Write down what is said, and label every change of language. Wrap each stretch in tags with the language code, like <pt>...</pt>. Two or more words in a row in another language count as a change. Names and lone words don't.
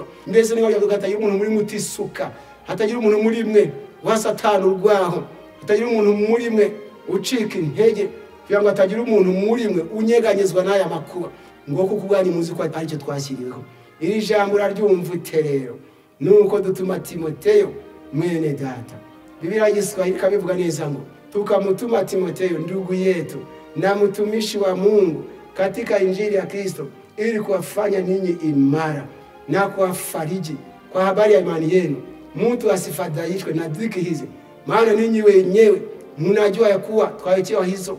<rw>Mbese niba hatagira umuntu muri mutisuka, hatagira umuntu muri mwe wa Satani urwaho, hatagira umuntu muri mwe ucika intege, kugira ngo hatagira umuntu muri mwe unyeganyezwa n'aya makuba. Ngo kuko ubwanyu muzi ko ari cyo twashyiriweho. Iri jambo uraryumva rero. Nuko dutuma Timoteyo mwene data. Biblia y'Igiswahili kabivuga neza ngo</rw> <sw>tukamutuma Timoteyo ndugu yetu na mtumishi wa Mungu katika injili ya Kristo, ili kuwafanya ninyi imara na kuwafariji kwa habari ya imani yenu, mtu asifadhaishwe na dhiki hizi, maana ninyi wenyewe mnajua ya kuwa twawekewa hizo.</sw>